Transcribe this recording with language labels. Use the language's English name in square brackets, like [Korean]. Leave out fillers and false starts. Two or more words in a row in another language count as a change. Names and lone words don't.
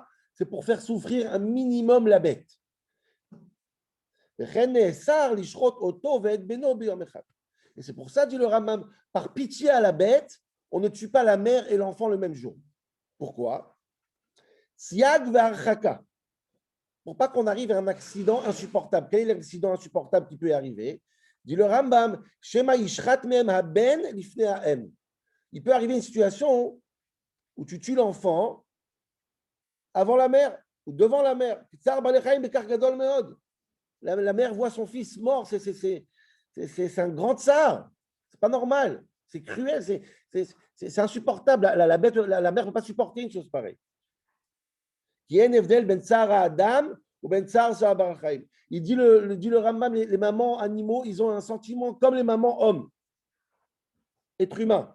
[French] C'est pour faire souffrir un minimum la bête. Et c'est pour ça, dit le Rambam, par pitié à la bête, on ne tue pas la mère et l'enfant le même jour. [Hebrew] Pourquoi? סייג והרחקה. [French] Pour pas qu'on arrive à un accident insupportable. Quel est l'accident insupportable qui peut arriver? Dit le Rambam, [Hebrew] שמא ישחט מהם הבן לפני האם. [French] Il peut arriver une situation où tu tues l'enfant avant la mère ou devant la mère. [Hebrew] צער בעלי חיים בקר גדול מאוד. [French] La mère voit son fils mort, c'est un grand tsar. C'est pas normal. C'est cruel, c'est insupportable. La mère ne peut pas supporter une chose pareille. Il dit le Rambam, les mamans animaux, ils ont un sentiment comme les mamans hommes, êtres humains.